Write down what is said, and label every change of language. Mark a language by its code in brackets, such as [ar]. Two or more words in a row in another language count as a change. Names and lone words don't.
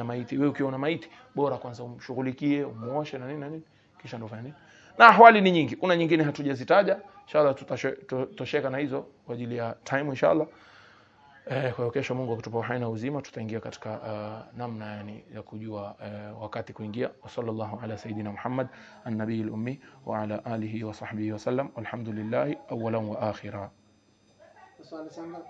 [sw] Wewe ukiona maiti, bora kwanza umshughulikie, umuoshe na nini kisha ndo fanya nini. na ahwali ni nyingi, kuna nyingine hatujazitaja. Inshallah tutatosheka na hizo kwa ajili ya time inshallah. Kwa hiyo kesho Mungu akitupa uhai na uzima tutaingia katika namna yani ya kujua wakati kuingia. [ar] صلى الله على سيدنا محمد النبي الأمي وعلى آله وصحبه وسلم. والحمد لله أولا وآخرا.